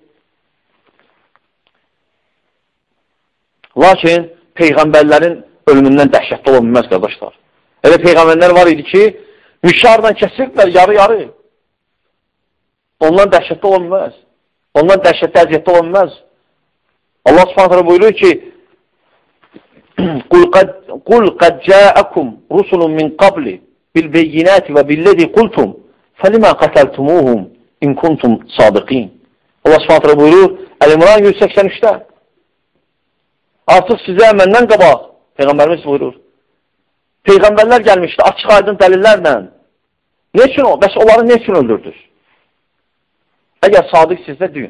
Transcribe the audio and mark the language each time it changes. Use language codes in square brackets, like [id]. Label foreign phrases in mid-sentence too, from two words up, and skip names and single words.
[az] Lakin Peyğəmbərlərin ölümündən dəhşətli ola bilməz, qardaşlar. Elə Peyğəmbərlər var idi ki, müşarla kəsirdilər yarı-yarı. Ondan dəhşətli ola bilməz. Ondan dəhşətli əziyyətli ola bilməz. Allah subhanətlə buyurur ki, [ar] قُلْ قَدْ جَاءَكُمْ رُسُلٌ مِنْ قَبْلِ بِالْبَيِّنَاتِ وَبِالَّذِي قُلْتُمْ فَلِمَا قَتَلْتُمُوهُمْ اِنْ كُنْتُمْ صَادِقِينَ [az] Allah subhanətlə buyurur, Əl-İmran 183-də. Artıq sizə məndən qabaq, Peyğəmbərimiz buyurur. Peyğəmbərlər gəlmişdi, açıq aydın dəlillərlə. Ne üçün o? Bəs onları ne üçün öldürdünüz? Əgər sadiq sizdə deyin.